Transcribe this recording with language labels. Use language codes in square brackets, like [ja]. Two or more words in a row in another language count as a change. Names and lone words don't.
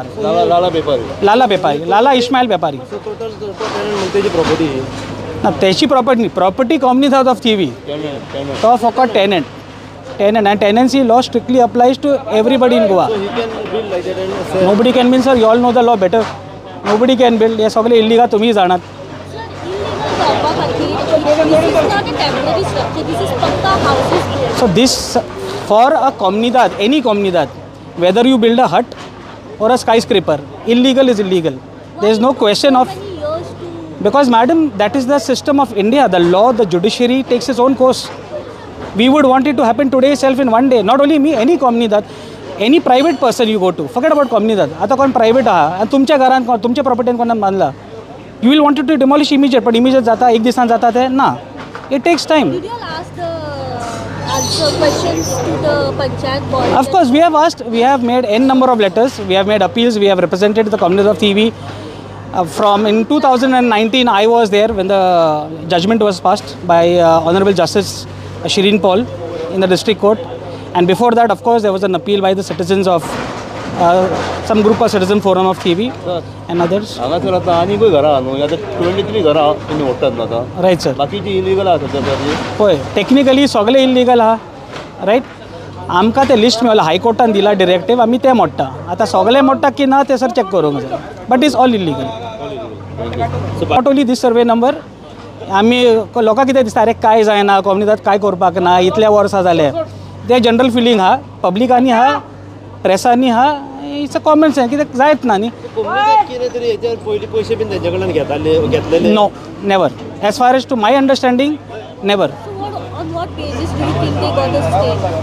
[kok] लाला बेपारी लाला बेपारी लाला इस्माईल बेपारी. टोटल तेजी प्रॉपर्टी ना तेची प्रॉपर्टी न्ही. [en] property comunidad of Thivim [kok] तो फकत [en] tenant and tenancy law strictly applies to everybody in Goa. Nobody can been sir you all know the law better. Nobody can build. [kok] हे सगळे इल्लिगल तुम्ही जाणात. [en] So this for a comunidad, any comunidad, whether you build a hut or a skyscraper, illegal is illegal. There is no question of, because madam, that is the system of India. The law, the judiciary takes its own course. We would want it to happen today itself in one day. Not only me, any comunidad, any private person you go to. Forget about comunidad. [kok] आता कोण प्रायव्हेट आहा आणि तुमच्या घरान तुमच्या प्रॉपर्टीन कोणान बांधला. [en] You will want it to demolish immediate, but immediate [kok] जाता एक दिसान जाता ते ना. [en] It takes time. Did you all ask the answer questions to the Panchayat board? Of course, we have asked. We have made n number of letters. We have made appeals. We have represented the community of TV. From in 2019, I was there when the judgment was passed by Honorable Justice Shireen Paul in the district court. And before that, of course, there was an appeal by the citizens of some group of citizen forum of TV and others. [kok] हांगासर आतां आनीकूय घरां आहा न्हू. आतां 23 घरां तुमी ओडटात न्हू आतां. [en] Right, sir. [kok] बाकीची इलिगल आहा सध्या. होय टेक्निकली सगळे इल्लिगल आहा. [en] Right. [kok] आमकां तें लिस्ट मेळ्ळां हायकोर्टान दिला डिरेक्टीव आमी तें मोडटा आतां सगळें मोडटा की ना तें सर चॅक करूंक जाय [en] but is all illegal not only this survey number [kok] आमी लोकांक कितें दिसता अरे काय जायना कम्युनिटात काय करपाक ना इतल्या वर्सां जाले ते जनरल फिलींग आहा पब्लिकांनी आहा प्रेसांनी आहा [en] it's a common sense [kok] कित्याक जायत ना न्ही पयशे बीन तेंचे कडल्यान घेतलेले [en] No never as far as to my understanding never So on what basis do you think they got the stay?